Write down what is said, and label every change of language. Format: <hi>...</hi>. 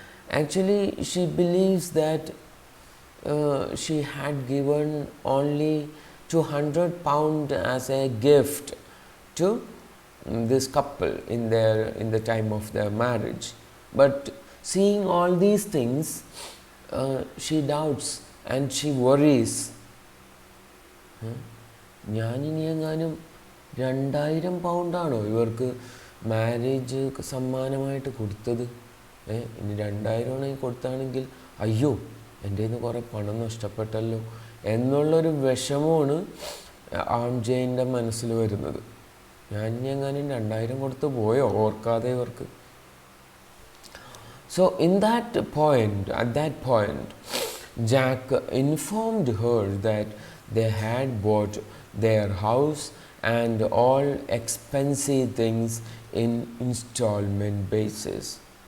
<en>Actually, she believes that she had given only £200 as a gift to this couple in the time of their marriage. But seeing all these things, she doubts and she worries.</en> <ml>ഞാനിനി എങ്ങാനും £2,000 ഇവർക്ക് marriage സമ്മാനമായിട്ട് കൊടുത്തത്, ഇനി 2,000 കൊടുത്താണെങ്കിൽ അയ്യോ എൻ്റെ കയ്യിൽ നിന്ന് കുറേ പണം നഷ്ടപ്പെട്ടല്ലോ എന്നുള്ളൊരു വിഷമമാണ് ആംജയിൻ്റെ മനസ്സിൽ വരുന്നത്. ഞാൻ ഇനി എങ്ങാനും 2,000 കൊടുത്ത് പോയോ ഓർക്കാതെ ഇവർക്ക്.</ml> <en>So at that point, Jack informed her that they had bought their house and all expensive things in installment basis.</en>